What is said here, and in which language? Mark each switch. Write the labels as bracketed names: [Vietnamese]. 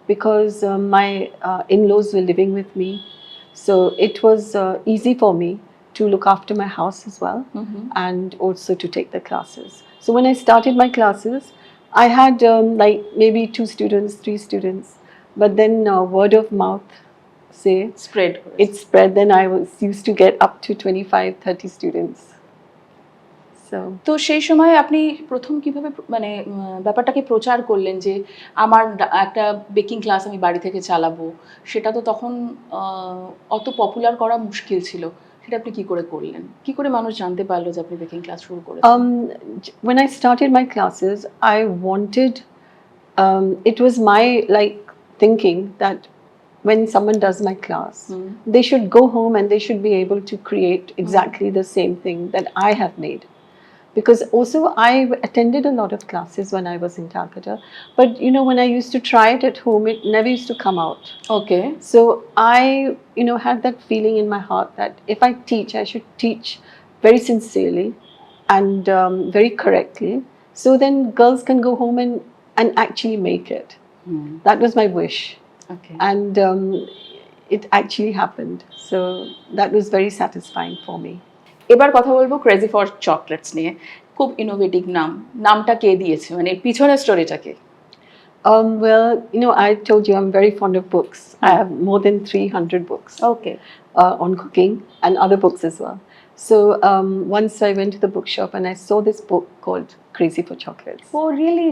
[English] Because my in-laws were living with me, so it was easy for me to look after my house as well, and also to take the classes. So when I started my classes, I had like maybe 2 students, 3 students, but then word of mouth, say, spread it spread. Then I was used to get up to 25, 30 students. So [Bangla] তো সেই সময় আপনি প্রথম কিভাবে মানে ব্যাপারটাকে প্রচার করলেন যে আমার একটা বেকিং ক্লাস আমি বাড়ি থেকে চালাবো? সেটা তো তখন অত পপুলার করা মুশকিল ছিল। সেটা আপনি কি করে করলেন? কি করে মানুষ জানতে পারলো যে আপনি বেকিং ক্লাস শুরু করেছেন? [English] when I started my classes, I wanted, it was my like thinking that when someone does my class, they should go home and they should be able to create exactly the same thing that I have made. Because also I attended a lot of classes when I was in Calcutta, but when I used to try it at home, it never used to come out. Okay So I had that feeling in my heart that if I teach, I should teach very sincerely and very correctly, so then girls can go home and actually make it. That was my wish, okay and it actually happened. So that was very satisfying for me. [Bangla] এবার কথা বলবো crazy for chocolates নিয়ে। খুব innovative নাম। নামটা কে দিয়েছে? মানে এর পিছনের স্টোরিটা কি? [English] Well, I told you I'm very fond of books. I have more than 300 books okay on cooking and other books as well. So once I went to the bookshop and I saw this book called Crazy for Chocolates. Oh really?